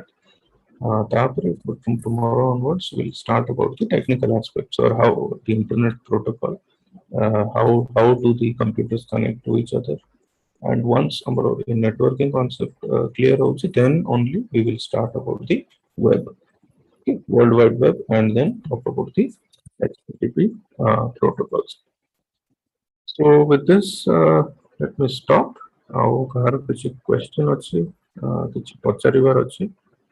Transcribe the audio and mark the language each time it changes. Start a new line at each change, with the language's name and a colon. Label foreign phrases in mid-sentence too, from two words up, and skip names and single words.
English: From tomorrow onwards, we'll start about the technical aspects or how the internet protocol how do the computers connect to each other and once our networking concept clear out then only we will start about the web okay, world wide web and then talk about the HTTP protocols. So with this let me stop
Odia: ଆଉ କାହାର କିଛି question ଅଛି କିଛି ପଚାରିବାର ଅଛି